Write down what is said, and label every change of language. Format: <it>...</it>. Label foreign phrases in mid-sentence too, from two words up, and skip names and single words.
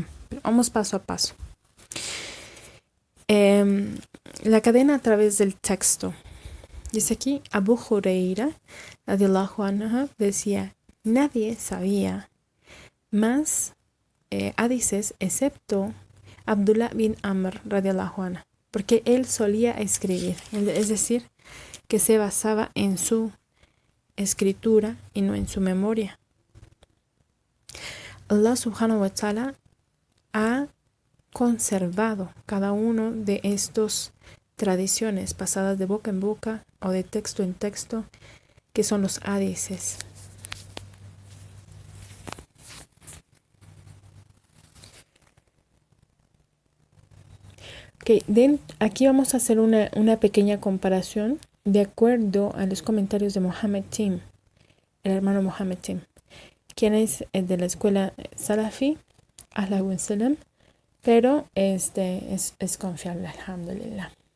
<es>Vamos paso a paso. La cadena a través del texto. Dice aquí,</es> <ar>Abu Huraira, رضي الله عنه,</ar> <es>decía, nadie sabía más hadices excepto Abdullah bin Amr,</es> <ar>رضي الله عنه,</ar> <es>porque él solía escribir, es decir, que se basaba en su escritura y no en su memoria.</es> <ar>الله سبحانه وتعالى</ar> <es>ha conservado cada uno de estos tradiciones pasadas de boca en boca o de texto en texto, que son los hadices. Okay, aquí vamos a hacer una pequeña comparación de acuerdo a los comentarios de Mohammed Tim, el hermano Mohammed Tim, quien es de la escuela Salafi,</es> <ar>الله سلام,</ar> <es>pero es confiable, alhamdulillah.</es>